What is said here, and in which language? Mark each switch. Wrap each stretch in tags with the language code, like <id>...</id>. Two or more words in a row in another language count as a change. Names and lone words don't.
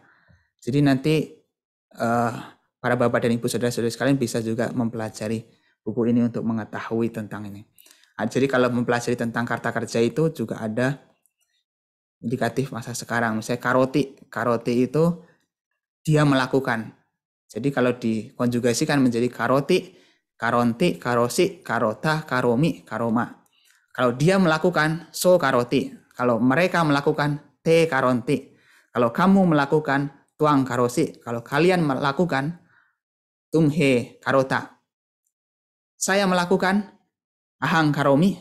<id>Jadi nanti para bapak dan ibu saudara-saudari sekalian bisa juga mempelajari buku ini untuk mengetahui tentang ini. Jadi kalau mempelajari tentang kata kerja itu juga ada indikatif masa sekarang. Misalnya karoti itu dia melakukan. Jadi kalau dikonjugasikan menjadi</id> <pi>karoti, karonti, karosi, karota, karomi, karoma.</pi> <id>Kalau dia melakukan,</id> <pi>so karoti.</pi> <id>Kalau mereka melakukan,</id> <pi>te karonti.</pi> <id>Kalau kamu melakukan,</id> <pi>tuang karosi.</pi> <id>Kalau kalian melakukan,</id> <pi>tumhe karota.</pi> <id>Saya melakukan,</id> <pi>ahang karomi.</pi>